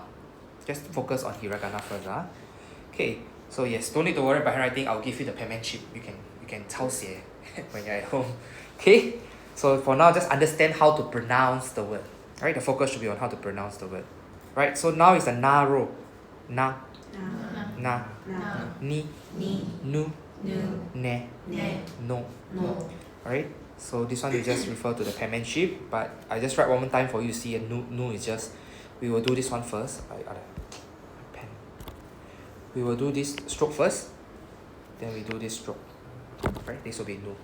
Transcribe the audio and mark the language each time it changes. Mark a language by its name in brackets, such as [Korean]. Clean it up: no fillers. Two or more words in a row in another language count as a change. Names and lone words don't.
[English] Just focus on hiragana first. Okay, so yes, don't need to worry about handwriting. I'll give you the penmanship. You can [Chinese] 抄写 [English] when you're at home. Okay? So for now, just understand how to pronounce the word. Right? The focus should be on how to pronounce the word. Right? So now is the na row. Na, ni, nu, ne, no. Alright? So this one you just refer to the penmanship, but I just write one more time for you to see. And nu is just, we will do this one first. I got a pen. we will do this stroke first, then we do this stroke. Right, this will be nu.